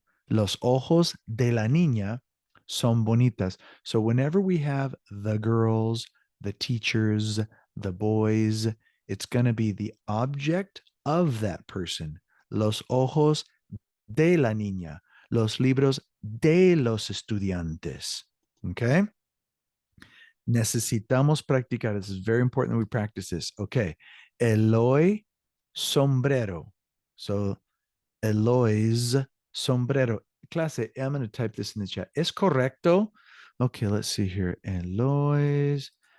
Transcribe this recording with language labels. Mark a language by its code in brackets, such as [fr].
[es] Los ojos de la niña son bonitas. [en] So whenever we have the girls, the teachers, the boys, it's going to be the object of that person. [es] Los ojos de la niña. Los libros de los estudiantes. Okay? Necesitamos practicar. [en] This is very important that we practice this. Okay. Eloy sombrero. So Eloy's sombrero. Clase, I'm going to type this in the chat. [es] ¿Es correcto? [en] Okay, let's see here. Eloy's.